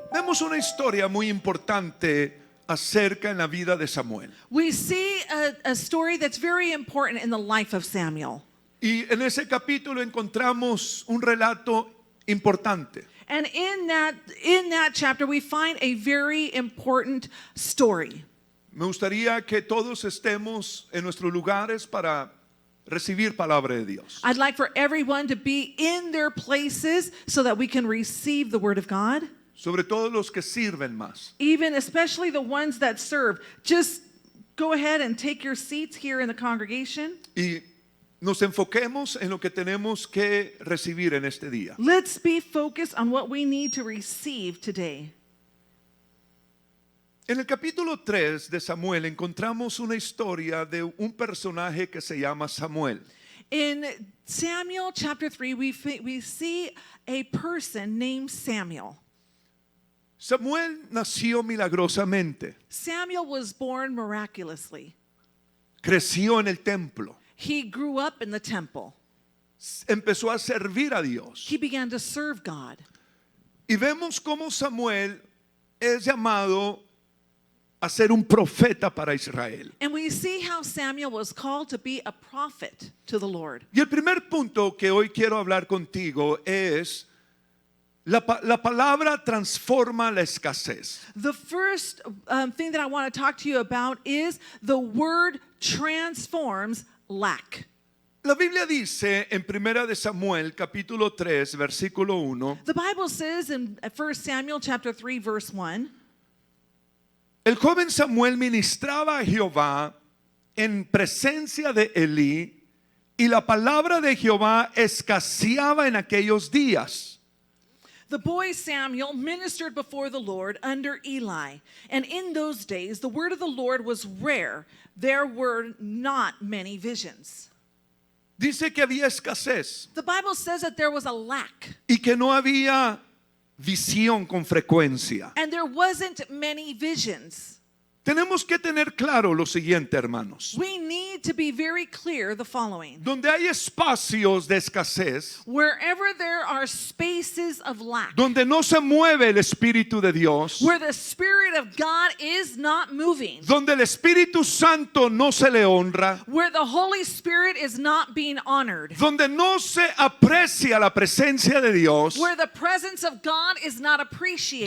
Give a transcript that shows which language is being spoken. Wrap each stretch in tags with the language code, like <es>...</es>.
<es>vemos una historia muy importante acerca en la vida de Samuel.</es> <en>we see a story that's very important in the life of Samuel.</en> <es>Y en ese capítulo encontramos un relato importante.</es> <en>And in that chapter, we find a very important story.</en> <es>Me gustaría que todos estemos en nuestros lugares para recibir palabra de Dios.</es> <en>I'd like for everyone to be in their places so that we can receive the word of God.</en> <es>Sobre todo los que sirven más.</es> <en>Even especially the ones that serve. Just go ahead and take your seats here in the congregation.</en> <es>Y nos enfoquemos en lo que tenemos que recibir en este día.</es> <en>Let's be focused on what we need to receive today.</en> <es>En el capítulo 3 de Samuel encontramos una historia de un personaje que se llama Samuel.</es> <en>In Samuel chapter 3, we see a person named Samuel.</en> <es>Samuel nació milagrosamente,</es> <en>Samuel was born miraculously.</en> <es>creció en el templo,</es> <en>He grew up in the temple.</en> <es>empezó a servir a Dios.</es> <en>He began to serve God.</en> <es>Y vemos cómo Samuel es llamado a ser un profeta para Israel.</es> <en>And we see how Samuel was called to be a prophet to the Lord.</en> <es>Y el primer punto que hoy quiero hablar contigo es la palabra transforma la escasez.</es> <en>The first thing that I want to talk to you about is the word transforms lack.</en> <es>La Biblia dice en 1 de Samuel capítulo 3 versículo 1,</es> <en>The Bible says in 1 Samuel chapter 3 verse 1,</en> <es>el joven Samuel ministraba a Jehová en presencia de Elí y la palabra de Jehová escaseaba en aquellos días.</es> <en>the boy Samuel ministered before the Lord under Eli. And in those days, the word of the Lord was rare. There were not many visions.</en> <es>Dice que había escasez</es> <en>The Bible says that there was a lack.</en> <es>y que no había visión con frecuencia.</es> <en>And there wasn't many visions.</en> <es>Tenemos que tener claro lo siguiente, hermanos.</es> <en>We need to be very clear the following.</en> <es>Donde hay espacios de escasez,</es> <en>Wherever there are spaces of lack,</en> <es>donde no se mueve el Espíritu de Dios,</es> <en>where the Spirit of God is not moving,</en> <es>donde el Espíritu Santo no se le honra,</es> <en>where the Holy Spirit is not being honored,</en> <es>donde no se aprecia la presencia de Dios,</es> <en>where the presence of God is not appreciated.</en>